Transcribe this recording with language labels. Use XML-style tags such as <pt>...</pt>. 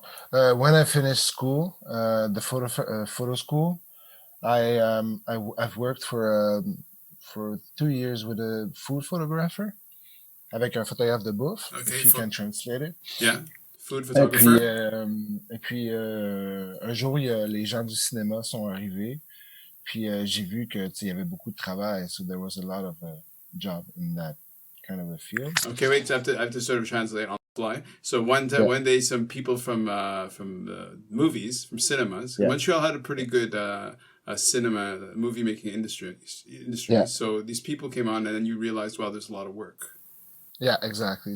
<en>When I finished school, the photo school, I've worked for 2 years with a food photographer,</en> <fr>avec un photographe de bouffe,</fr> <en>if you can translate it. Yeah, food photographer.</en> <fr>Et puis un jour, les gens du cinéma sont arrivés, puis j'ai vu que il y avait beaucoup de travail,</fr> <en>so there was a lot of job in that kind of a field. Okay, wait, I have to sort of translate on the fly. So one day, some people from movies, from cinemas, Montreal had a pretty good cinema movie making industry. Yeah. So these people came on, and then you realized, well, there's a lot of work. Yeah, exactly.</en>